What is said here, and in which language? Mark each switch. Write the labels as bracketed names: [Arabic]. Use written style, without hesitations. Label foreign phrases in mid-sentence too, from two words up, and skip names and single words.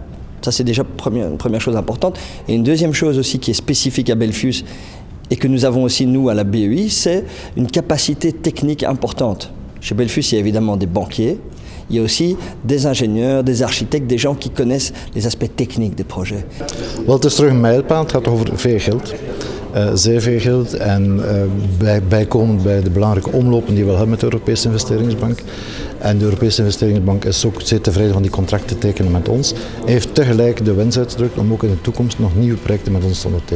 [French] Ça, c'est déjà une première chose importante. Et une deuxième chose aussi qui est spécifique à Belfius, et que nous avons aussi, nous, à la BEI, c'est une capacité technique importante. Chez Belfius, il y a évidemment des banquiers, il y a aussi des ingénieurs, des architectes, des gens qui connaissent les aspects techniques des projets. [Dutch] Wel, het is terug een mijlpaal, het gaat over veel geld. Zeer veel geld en bijkomend bij de belangrijke omlopen die we hebben met de Europese Investeringsbank. En de Europese Investeringsbank is ook zeer tevreden van die contracten te tekenen met ons. Hij heeft tegelijk de wens uitgedrukt om ook in de toekomst nog nieuwe projecten met ons te ondertekenen.